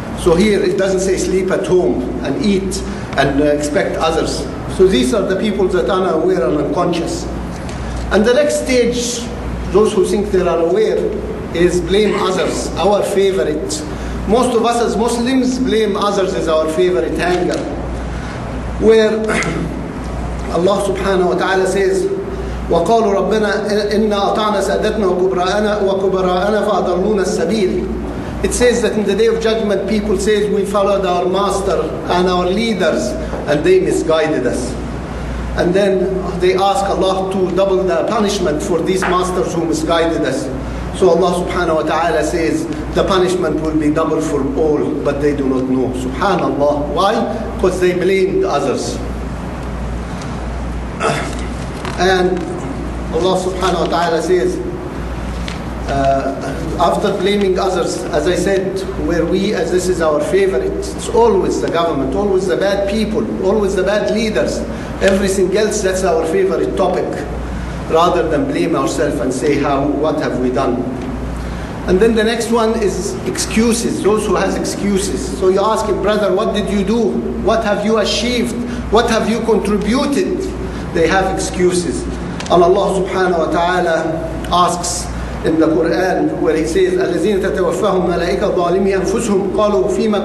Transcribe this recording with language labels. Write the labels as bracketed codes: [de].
[en] So here it doesn't say sleep at home and eat and expect others. So these are the people that are unaware and unconscious. And the next stage, those who think they are aware, is blame others, our favorite. Most of us as Muslims blame others as our favorite hanger. Where Allah subhanahu wa ta'ala says, [ar] وَقَالُوا رَبَّنَا إِنَّا أَطَعْنَا سَادَتْنَا وَكُبَرَاءَنَا فَأَضَلُّونَا السَّبِيلِ. [en] It says that in the day of judgment, people say we followed our master and our leaders and they misguided us. And then they ask Allah to double the punishment for these masters who misguided us. So Allah subhanahu wa ta'ala says the punishment will be double for all, but they do not know. Subhanallah. Why? Because they blamed others. And Allah subhanahu wa ta'ala says, after blaming others, as I said, where we, as this is our favorite, it's always the government, always the bad people, always the bad leaders. Everything else, that's our favorite topic, rather than blame ourselves and say, what have we done? And then the next one is excuses, those who has excuses. So you ask him, brother, what did you do? What have you achieved? What have you contributed? They have excuses. And Allah subhanahu wa ta'ala asks, in the Quran where he says, [ar] الَّذِينَ تَتَوَفَّاهُمْ مَلَائِكَةٌ ظَالِمِي أَنفُسِهِمْ قَالُوا فِيمَ كُنتُمْ